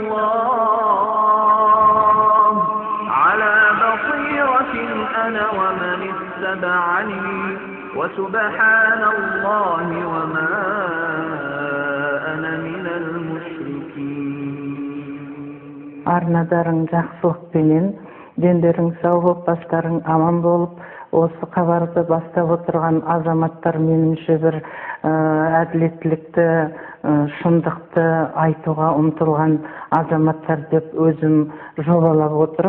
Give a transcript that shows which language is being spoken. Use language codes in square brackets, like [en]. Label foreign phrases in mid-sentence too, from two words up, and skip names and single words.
[ar] الله على بصيرة أنا ومن اتبعني وسبحان الله وما أنا من المشركين. [kk] Арнадарың жақсылықпенен, дендерің сау болып, бастарың аман болып, осы хабарды бастап отырған азаматтар меніңше бір әділеттілікті, шындықты айтуға ұмтылған азаматтар деп өзім жобалап отырмын.